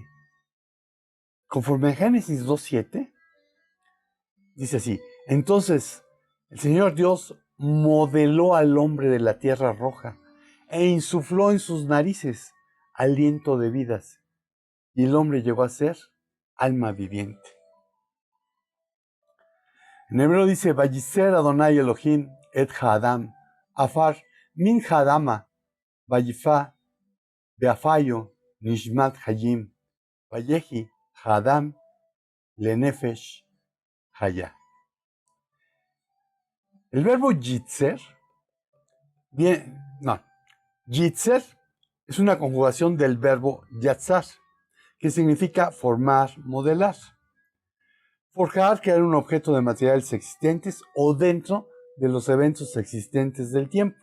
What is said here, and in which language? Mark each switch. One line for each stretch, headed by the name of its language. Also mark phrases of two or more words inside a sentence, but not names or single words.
Spanish: Conforme a Génesis 2:7, dice así, entonces el Señor Dios modeló al hombre de la tierra roja e insufló en sus narices aliento de vidas, y el hombre llegó a ser alma viviente. En hebreo dice,
Hebrew: וייצר ה' אלהים את האדם, עפר מן האדמה, ויפח, באפיו, נשמת חיים, ויהי, האדם, לנפש, Haya.
Spanish: El verbo yitzer, yitzer es una conjugación del verbo yatzar, que significa formar, modelar. Forjar, crear un objeto de materiales existentes o dentro de los eventos existentes del tiempo.